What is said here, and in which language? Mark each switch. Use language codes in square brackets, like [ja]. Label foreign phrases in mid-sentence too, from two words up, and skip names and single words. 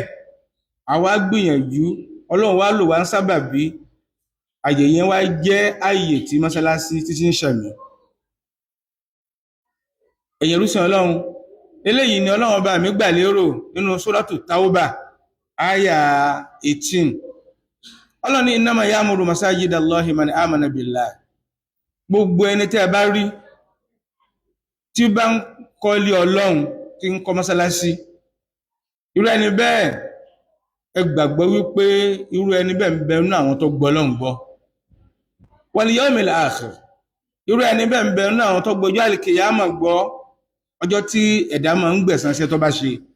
[yo] Àwa gbìyànjú, Ọlọ́run wá lò wá ń sábàbí, àyè yẹn wá jẹ́ àyè tí mọ́sálásí títí ń ṣẹ̀mí. Ẹ̀yin ẹrúsìn Ọlọ́run, eléyìí ni Ọlọ́run bá mi gbà lérò nínú Suratu Tauba àyà 18. Ọlọ́run ní [ar] إنما يعمر مساجد الله من آمن بالله. [yo] Gbogbo ẹni tẹ́ bá rí tí bá ń kọ́lé Ọlọ́run, tí ń kọ́ mọ́sálásí, irú ẹni bẹ́ẹ̀ ẹ gbàgbọ́ wípé irú ẹni bẹ́ẹ̀ ń bẹ nínú àwọn tó gbọ́ Ọlọ́run gbọ́. [ar] واليوم الآخر, [yo] irú ẹni bẹ́ẹ̀ ń bẹ nínú àwọn tó gbọ́jọ́ àlìkìyámà gbọ́, ọjọ́ tí ẹ̀dá máa ń gbẹ̀san iṣẹ́ tó bá ṣe.